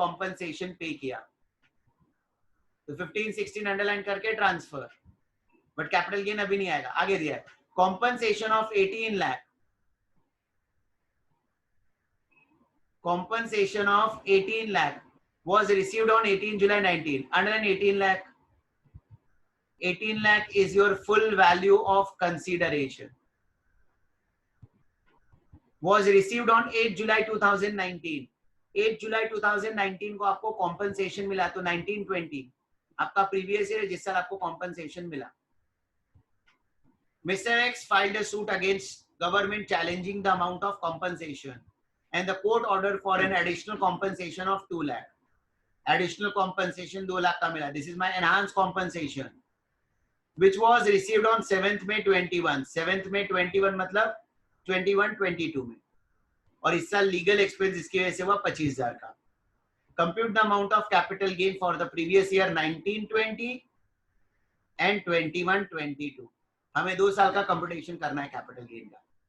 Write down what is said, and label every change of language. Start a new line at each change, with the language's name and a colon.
Hindi: तो 15-16 अंडरलाइन करके transfer. But capital gain अभी नहीं आएगा. आगे दिया है compensation of 18 lakh.
English: Compensation of 18 lakh was received on 18 July 19. Underline 18 lakh. 18 lakh is your full value of consideration. Was received on 8 July 2019.
Hindi: 8 जुलाई 2019 को आपको कॉम्पनसेशन मिला, तो 1920 आपका प्रीवियस ईयर जिस साल आपको कॉम्पनसेशन मिला.
English: Mr. X filed a suit against government challenging the amount of compensation, and the court ordered for an additional compensation of 2 lakh. Additional compensation 2 lakh
Hindi: का मिला.
English: This is my enhanced compensation, which was received on 7th May 21.
Hindi: 7th May 21 मतलब 21-22 में. और इस साल legal expense इसकी वजह से हुआ 25,000 का.
English: Compute the amount of capital gain for the previous year 1920 and 21-22.
Hindi: हमें 2 साल का कंप्यूटेशन करना है कैपिटल गेन का.